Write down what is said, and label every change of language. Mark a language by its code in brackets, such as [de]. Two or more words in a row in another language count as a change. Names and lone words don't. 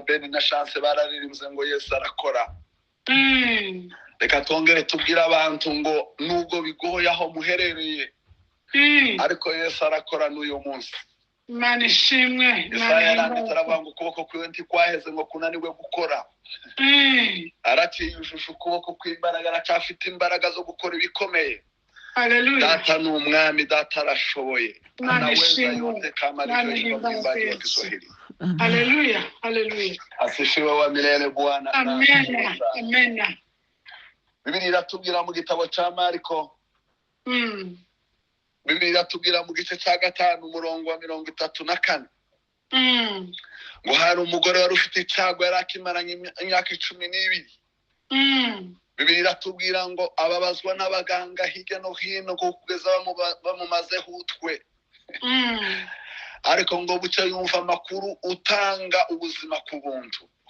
[rw] Ben na Chance bararirimbye ngo Yesu arakora. Reka twongere tubwire abantu ngo nubwo bigoye aho muherereye, ariko Yesu arakora n'uyu munsi. Imana ishimwe. Yesaya yaranditse aravuga ngo ukuboko kwiwe ntikwaheze ngo kunaniwe gukora. Aratiyujuje ukuboko kw'imbaraga, aracyafite imbaraga zo gukora ibikomeye. Hallelujah. Data ni umwami, data arashoboye. Imana [sw] Anaweza [rw] ishimwe. [sw] yote kama [rw] Imana [sw] alivyoimba mwimbaji wa Yesu. Kiswahili. Hallelujah. Hallelujah. Asifiwe wa milele Bwana. Amen. Amen. [rw] Biblia iratubwira mu gitabo cya Mariko, Biblia iratubwira mu gice cya 5 umurongo wa 34, ngo hari umugore wari ufite icyago, yari akimaranye imyaka 12. Biblia iratubwira ngo ababazwa n'abaganga hirya no hino kugeza bamumazeho utwe, ariko ngo bucya yumva amakuru utanga ubuzima ku buntu.